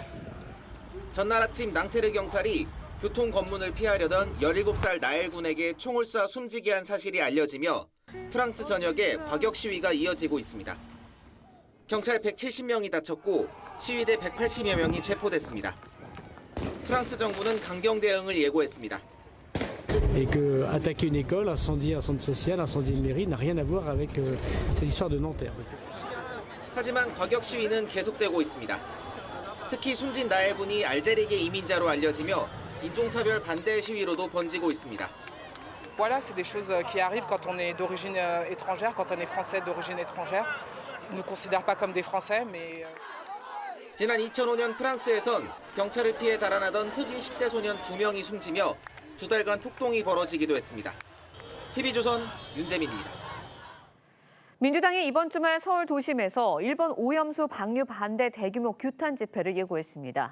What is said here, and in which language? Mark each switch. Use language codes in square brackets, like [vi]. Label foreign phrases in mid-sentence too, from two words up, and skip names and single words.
[ko] 전날 아침 낭테르 경찰이 교통 검문을 피하려던 17살 나엘 군에게 총을 쏴 숨지게 한 사실이 알려지며 프랑스 전역에 과격 시위가 이어지고 있습니다. 경찰 170명이 다쳤고 시위대 180여 명이 체포됐습니다. 프랑스 정부는 강경 대응을 예고했습니다. [fr] Et que attaquer une école, incendier un centre social, incendier une mairie n'a rien à voir avec cette histoire de Nanterre. [ko] 하지만 과격 시위는 계속되고 있습니다. 특히 숨진 나엘 군이 알제리계 이민자로 알려지며 인종차별 반대 시위로도 번지고 있습니다. [fr] Voilà, c'est des choses qui arrivent quand on est d'origine étrangère, quand on est français d'origine étrangère. On ne nous considère pas comme des Français, mais [ko] 지난 2005년 프랑스에선 경찰을 피해 달아나던 흑인 10대 소년 2명이 숨지며 2달간 폭동이 벌어지기도 했습니다. TV조선 윤재민입니다. 민주당이 이번 주말 서울 도심에서 일본 오염수 방류 반대 대규모 규탄 집회를 예고했습니다.